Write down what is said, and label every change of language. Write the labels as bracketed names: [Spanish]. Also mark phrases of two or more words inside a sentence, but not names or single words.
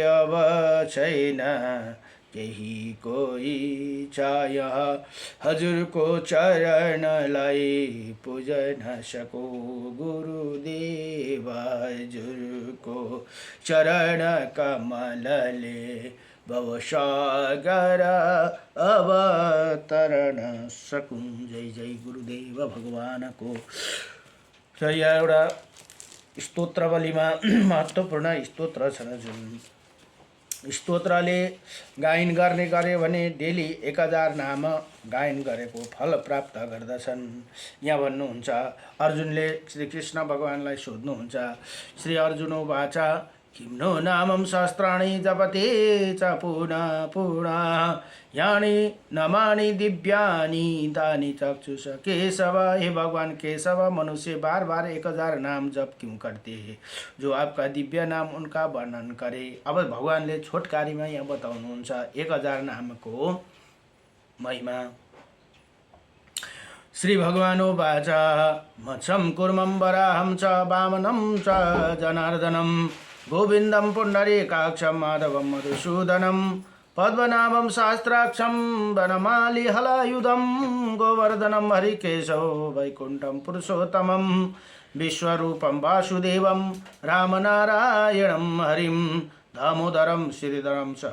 [Nepali] अब छैन केही कोही चाय, हजुरको चरणलाई पुजन सकू। गुरुदेव हजुरको चरण कमलले भवसागर अवतरण सकूं। जय जय गुरुदेव भगवानको। र यहाँ एउटा स्तोत्रवलीमा महत्त्वपूर्ण स्तोत्र छन्। जुन स्तोत्रले गायन गर्ने गर्यो भने डेली 1000 नाम गायन गरेको फल प्राप्त गर्दछन्। यहाँ भन्नुहुन्छ, अर्जुनले श्रीकृष्ण भगवानलाई सोध्नुहुन्छ, [Sanskrit] श्री अर्जुनोवाच किं नो नामं सहस्राणि जपते च पुनः पुनः, यानि नामानि दिव्यानि तानि चक्षुष केशव। [Hindi] हे भगवान केशव, मनुष्य बार बार 1000 नाम जप क्यों करते हैं? जो आपका दिव्य नाम उनका वर्णन करे। [Nepali] अब भगवानले छोटकारीमा यहाँ बताउनुहुन्छ 1000 नामको महिमा। [Sanskrit] श्री भगवानुवाच मत्स्यं कूर्मं वराहं च वामनं च जनार्दनं, गोविन्दं पुण्डरीकाक्षं माधवं मधुसूदनं, पद्मनाभं सहस्राक्षं वनमाली हलायुधं, गोवर्धनं हरिकेशव वैकुण्ठं पुरुषोत्तमं, विश्वरूपं वासुदेवं रामनारायणं हरिं, दामोदरं श्रीधरं च